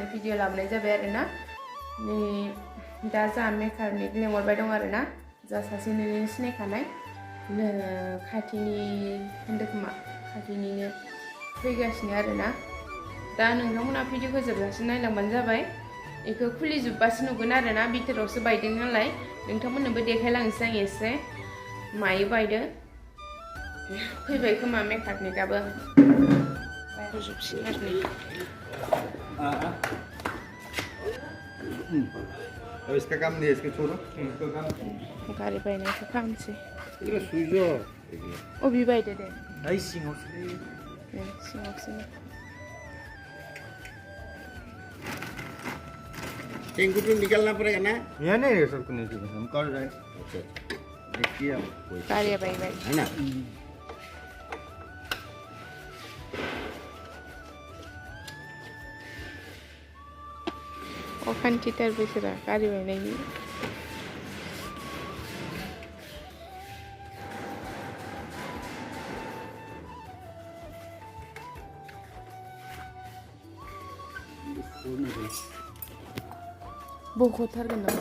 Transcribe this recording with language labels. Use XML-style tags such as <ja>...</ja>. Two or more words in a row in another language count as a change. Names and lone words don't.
<brx>भिडिअ लाबोनाय जाबाय आरोना नै दा जोंहा मेकानिक लेंहरबाय दं आरोना जा सासे नोंनि सिनायखानाय खाथिनि होनदों खोमा खाथिनिनो फैगासिनो आरोना दा नोंथांमोना भिडिअखौ जोबजासिम नायलांबानो जाबाय बेखौ खुलिजोबबासो नुगोन आरोना बिथोरावसो बायदों नालाय नोंथांमोननोबो देखायलांनोसै आं एसे मायो बायदों फैबाय खोमा मेकानिकआबो</brx> <hi>अब इसका काम नहीं है, इसके छोड़ो। इसका काम</hi> <brx>गाड़ी बायनाय को खालामसै इधर सुइजो अबे बायदो दे आई सिंगावसो सिङावसो</brx> <hi>टेंकू तो निकालना पड़ेगा ना यहाँ नहीं है सबको नहीं हम कर रहे हैं अच्छा देखिए आप</hi> <brx>गाड़ी बायबाय</brx> <hi>है ना</hi> <brx>अखान्थिथार बिसोरा गारि बायनायनि बख'थारगोन नामा</brx>